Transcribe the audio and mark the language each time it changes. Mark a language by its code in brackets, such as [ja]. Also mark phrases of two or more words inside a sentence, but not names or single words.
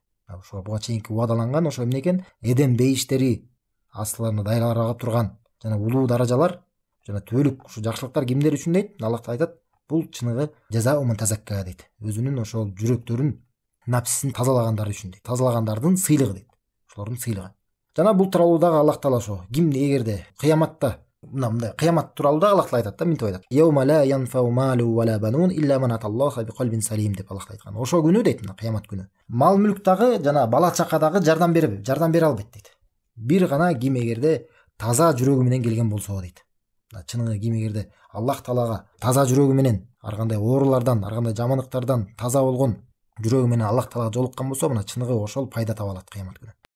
[ky] Ошо буга чейинки убадаланган ошо эмне экен? Эдем бейиштери астыларына дайралар агып турган жана улуу даражалар жана түбөлүк ушу жакшылыктар кимдер үчүн дейт? Аллах Таала айтат: "Бул чыныгы [ar] جزاء من تزكى" [ky] дейт. Өзүнүн ошол жүрөктөрүн, напсисин тазалагандар үчүн дейт. Тазалагандардын сыйлыгы дейт. Ошолордун сыйлыгы. Жана бул тууралуу дагы Аллах Таала ошо ким эгерде кыяматта кыямат тууралуу дагы Аллах Таала айтат да, мынтип айтат: [ar] "يوم لا ينفع مال ولا بنون إلا من أتى الله بقلب سليم" [ky] деп Аллах Таала айткан. Ошо күнү дейт, кыямат күнү. Мал мүлк дагы жана бала чака дагы жардам бере албайт дейт. Бир гана ким эгерде таза жүрөгү менен келген болсо дейт. Чыныгы ким эгерде Аллах Таалага таза жүрөгү менен, ар кандай оорулардан, ар кандай жамандыктардан таза болгон жүрөгү менен Аллах Таалага жолуккан болсо, чыныгы ошол пайда таба алат кыямат күнү.